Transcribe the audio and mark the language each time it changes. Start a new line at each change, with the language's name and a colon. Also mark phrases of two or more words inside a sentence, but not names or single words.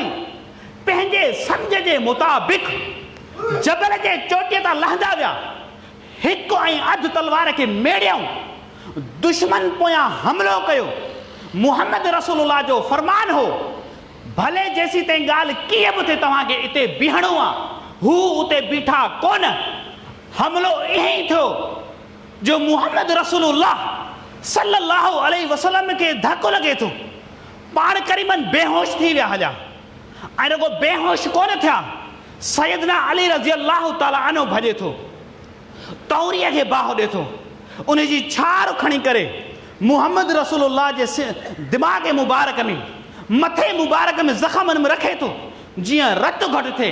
Sindhi: पंहिंजे सम्झ जे मुताबिक़ जबल जे चोटीअ तां लहंदा विया, हिकु ऐं अधु तलवार खे मेड़ियऊं, दुश्मन पोयां हमिलो कयो। मुहम्मद रसूलुल्लाह जो फरमान हो, भले जेसीं ताईं ॻाल्हि कीअं बि थिए तव्हांखे हिते बीहणो आहे। हू उते बीठा कोन, हमिलो ईअं ई थियो। जो मुहम्मद रसूलुल्लाह
Arabic: صلى الله عليه وسلم
Sindhi: खे धक्को लॻे थो, पाण करीबन बेहोश थी विया हलिया। ऐं रुगो बेहोश कोन थिया, सैयदना अली
Arabic: رضي الله تعالى عنه
Sindhi: भॼे थो, तौरीअ खे बाहि ॾिए थो, उन जी छार खणी करे मुहम्मद रसूलुल्लाह जे दिमाग़ मुबारक में, मथे मुबारक में ज़ख़्मनि में रखे थो, जीअं रत घटि थिए।